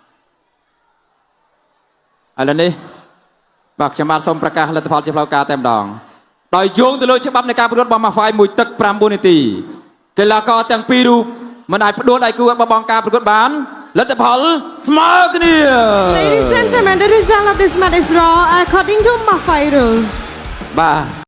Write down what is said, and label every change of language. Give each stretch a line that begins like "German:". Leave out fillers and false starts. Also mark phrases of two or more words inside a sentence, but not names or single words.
Khmer: ឥឡូវនេះបាទខ្ញុំបាទសូមប្រកាសលទ្ធផលជាផ្លូវការតែម្ដងដោយយោងទៅលើច្បាប់នៃការប្រកួតរបស់ម៉ាហ្វាយមួយទឹក9នាទីកីឡាករទាំងពីររូបមិនអាចផ្ដួលដៃគូបបងការប្រកួតបានលទ្ធផលស្មើគ្នា
English: Ladies and gentlemen, the result of this match is draw according to Mafai rule.
Khmer: បាទ